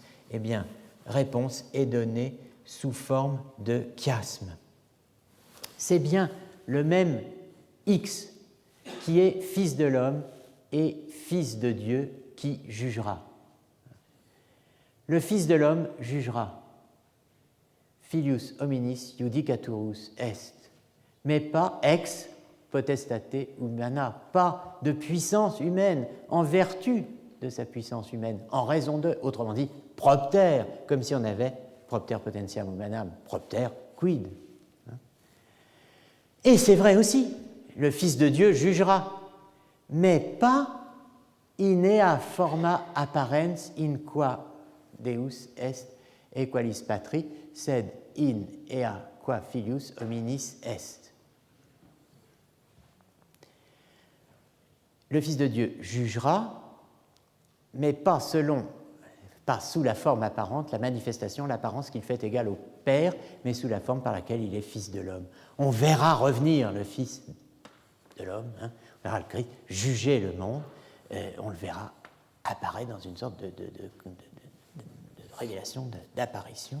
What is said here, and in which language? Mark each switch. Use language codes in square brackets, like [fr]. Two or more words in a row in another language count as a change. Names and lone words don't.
[fr] Eh bien, réponse est donnée sous forme de chiasme. C'est bien le même x qui est fils de l'homme et fils de Dieu, qui jugera. Le fils de l'homme jugera. [la] Filius hominis judicaturus est. [fr] Mais pas [la] ex potestate humana, [fr] pas de puissance humaine, en vertu de sa puissance humaine, en raison de, autrement dit, propter, comme si on avait [la] propter potentiam humanam, propter quid. [fr] Et c'est vrai aussi, le Fils de Dieu jugera, mais pas [la] in ea forma apparens in qua Deus est equalis patri, sed in ea qua filius hominis est. [fr] Le Fils de Dieu jugera, mais pas sous la forme apparente, la manifestation, l'apparence qu'il fait égale au Père, mais sous la forme par laquelle il est Fils de l'homme. On verra revenir le Fils de l'homme, on verra le Christ juger le monde, on le verra apparaître dans une sorte de révélation, d'apparition.